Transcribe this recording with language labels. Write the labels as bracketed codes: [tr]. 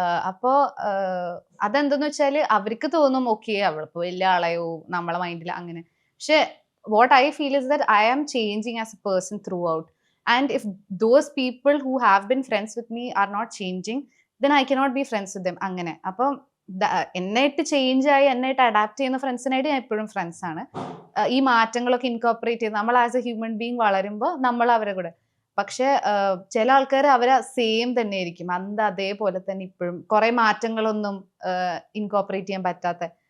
[ml] അപ്പോ അതെന്തെന്ന് വെച്ചാല് അവർക്ക് തോന്നും ഓക്കെ അവളിപ്പോ വലിയ ആളെയോ നമ്മളെ മൈൻഡിൽ അങ്ങനെ. [en] പക്ഷെ what I feel is that I am changing as a person throughout, and if those people who have been friends with me are not changing, then I cannot be friends with them. [ml] അങ്ങനെ അപ്പം എന്നായിട്ട് change ആയി എന്നായിട്ട് adapt ചെയ്യുന്ന ഫ്രണ്ട്സിനായിട്ട് ഞാൻ എപ്പോഴും friends ആണ്. ഈ മാറ്റങ്ങളൊക്കെ incorporate ചെയ്ത് നമ്മൾ [en] as a human being [ml] വളരുമ്പോൾ നമ്മൾ അവരെ കൂടെ. പക്ഷെ ചില ആൾക്കാർ അവരെ സെയിം തന്നെ ആയിരിക്കും, അതേപോലെ തന്നെ ഇപ്പോഴും കുറെ മാറ്റങ്ങളൊന്നും ഇൻകോപ്പറേറ്റ് ചെയ്യാൻ പറ്റാത്ത.